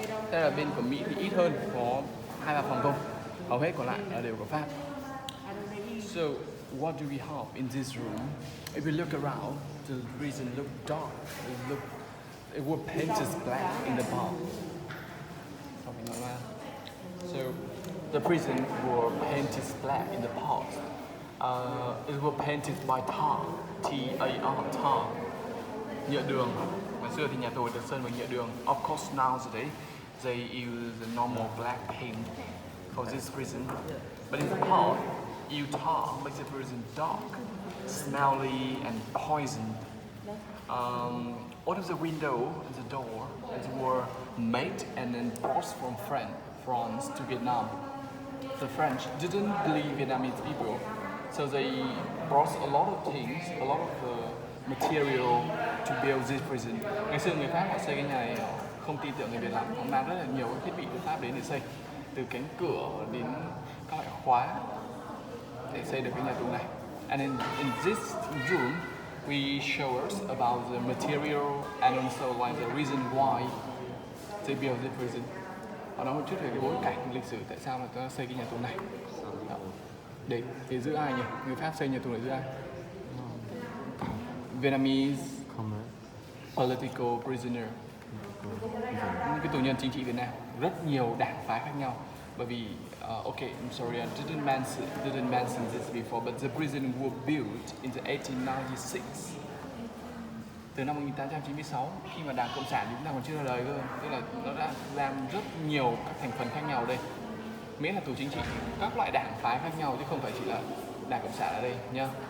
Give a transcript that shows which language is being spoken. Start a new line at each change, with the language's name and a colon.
Vietnamese: Đây là bên của Mỹ thì ít hơn, có 2-3 phòng thôi. Hầu hết còn lại là đều của Pháp.
English: So, what do we have in this room? If we look around, the prison look dark. It was painted black in the past. Something like that. So, the prison were painted black in the past. It was painted by tar, T-A-R, tar,
Vietnamese: nhựa đường. Ngày xưa thì nhà tù được sơn bằng nhựa đường.
English: Of course, nowadays they use the normal black paint for this prison. But in the past, tar makes the prison dark, smelly, and poisoned. All of the window and the door were made and then brought from France to Vietnam. the French didn't believe Vietnamese people, so they brought a lot of things, a lot of the material to build this prison.
Vietnamese: Ngày xưa người Pháp họ xây cái nhà này họ không tin tưởng người Việt lắm, họ mang rất là nhiều thiết bị từ Pháp đến để xây, từ cánh cửa đến các loại khóa để xây được cái nhà tù này.
English: And in this room, we show us about the material and also like the reason why they built the prison.
Vietnamese: Họ nói một chút về cái bối cảnh lịch sử tại sao mà ta xây cái nhà tù này. Đó. Để giữ ai nhỉ? Người Pháp xây nhà tù để giữ ai?
English: Vietnamese political prisoner.
Vietnamese: Những cái tù nhân chính trị Việt Nam. Rất nhiều đảng phái khác nhau. Bởi vì,
English: okay, I'm sorry, I didn't mention this before, but the prison was built in the 1896.
Vietnamese: Từ năm 1896, khi mà Đảng Cộng sản chúng ta còn chưa ra đời cơ, tức là nó đã giam rất nhiều các thành phần khác nhau ở đây. Miễn là tù chính trị, các loại đảng phái khác nhau chứ không phải chỉ là Đảng Cộng sản ở đây nhá.